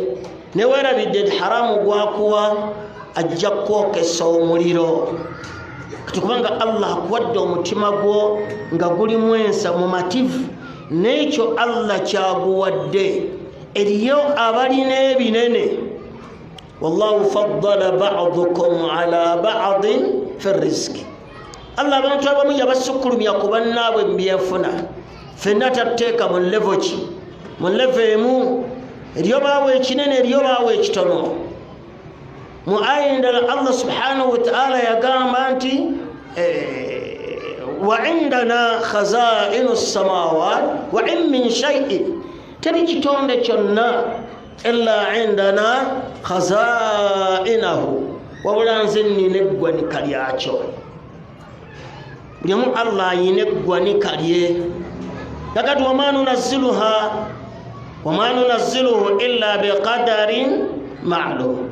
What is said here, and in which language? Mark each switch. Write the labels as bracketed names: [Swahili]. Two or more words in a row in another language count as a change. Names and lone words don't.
[Ganda] Ne weerabidde haramu gwakuwa ajja kwokesa omuliro. Kati kubanga Allah akuwadde omutima gwo nga gulimu ensa mumativu, n'ekyo Allah kyaguwadde. Eriyo abalina ebinene. [Arabic] والله فضل بعضكم على بعض في الرزق. [Ganda] Allah abantu abamu yabasukkulumya ku bannaabwe mu byenfuna. Ffenna tatteeka mu levo ki? Mu levo emu. Eriyo baawe ekinene, eriyo baawe ekitono. Mu aya endala [Arabic] الله سبحانه وتعالى [Ganda] yagamba nti [Arabic] وعندنا خزائن السماوات وإن من شيء, [Ganda] teri kitonde kyonna [Arabic] إلا عندنا خزائنه, [Ganda] wabula nze nnina eggwanika lyakyo. Buli omu Allah ayina eggwanika lye. [Arabic] Nakati وما ننزله إلا بقدر معلوم.